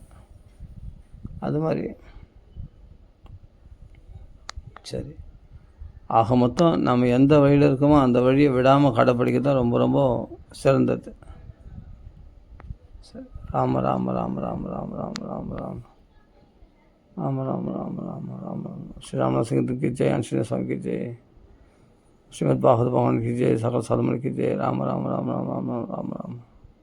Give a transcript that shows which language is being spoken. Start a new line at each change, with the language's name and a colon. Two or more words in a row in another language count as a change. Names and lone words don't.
Tamil: அது மாதிரி சரி. ஆக மொத்தம் நம்ம எந்த வழியில் இருக்கோமோ அந்த வழியை விடாமல் கடைப்பிடிக்க தான் ரொம்ப ரொம்ப சிறந்தது. சரி.
Hindi: ராம ராம ராம ராம ராம ராம ராம ராம ராம ராம ராம ராம ராம ராம ஸ்ரீராம சிங் की जय, आंजनेय स्वामी की जय, श्रीमद् भागवत भगवान की जय, सकल साधुमणि की जय. राम राम राम राम राम राम राम राम.